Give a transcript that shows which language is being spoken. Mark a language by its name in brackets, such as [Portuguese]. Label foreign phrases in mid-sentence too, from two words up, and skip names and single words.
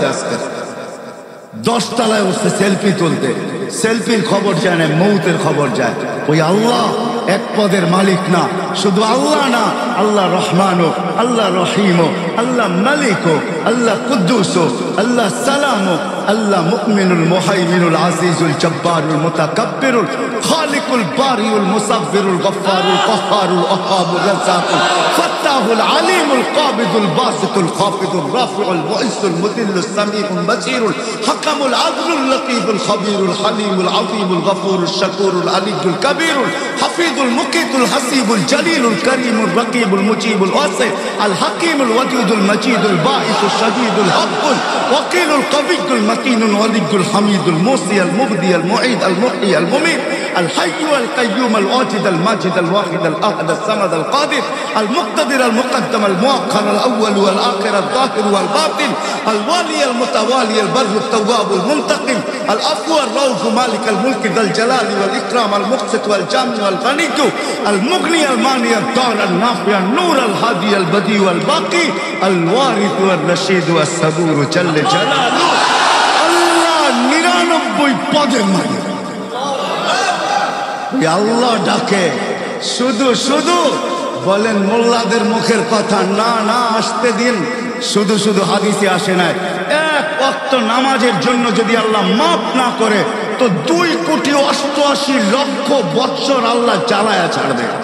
[Bangla] আজকে 10 তলায় উঠছে সেলফি তুলতে, সেলফির খবর যায় না, মৌতের খবর যায়। ওই আল্লাহ এক পদের মালিক না, শুধু আল্লাহ না, আল্লাহ রহমানও, আল্লাহ রহিমও, আল্লাহ মালিকও, আল্লাহ কুদ্দুসও, আল্লাহ সালামও, আল্লাহ মুকমিনুল মুহাইমিনুল আজিজুল জব্বারুল মুতাকাব্বিরুল খালিকুল বারিউল মুসাব্বিরুল গফফারুল কহ্হারুল ওয়াহাবুর রাজ্জাকুল ফাত্তাহুল আলিমুল কাবিদুল বাসিতুল খাফিদুল রাফিউল মুইসুল মুদিল্লুস সামিউল বাসীরুল হাকামুল আদলুল লতীফুল খবীরুল হালিমুল আযীমুল গফুরুশ শাকুরুল আলিয়ুল কবীরুল হাফিজুল মুকিতুল হাসিবুল জলিলুল করিমুল রকিবুল মুজিবুল ওয়াসি আল হাকিমুল ওয়াদুদুল মজিদুল বাঈসুশ শাদীদুল হকুল ওয়াকিলুল কবিয়ুল মতিনুল ওয়ালিয়ুল হামিদুল মুসি আল মুবদি আল মুঈদ আল মুহয়ি আল মুমীত الحي [Arabic] القيوم الواجد الماجد الواحد الأحد الصمد القادر المقتدر المقدم المؤخر الأول والآخر الظاهر والباطن الوالي المتوالي البر التواب المنتقم العفو الرؤوف مالك الملك ذا الجلال والإكرام المقسط والجامع والغني المغني المانع الضار النافع النور الهادي البديع والباقي الوارث والرشيد والصبور جل جلاله الله [Bangla] 99 পদের মালিক আল্লাহ ডাকে শুধু শুধু বলেন মোল্লাদের মুখের কথা না না আসতে দিন শুধু শুধু হাদিসে আসে নাই এক ওয়াক্ত নামাজের জন্য যদি আল্লাহ মাফ না করে তো 2,88,00,000 বৎসর আল্লাহ জ্বালায়া ছাড়বে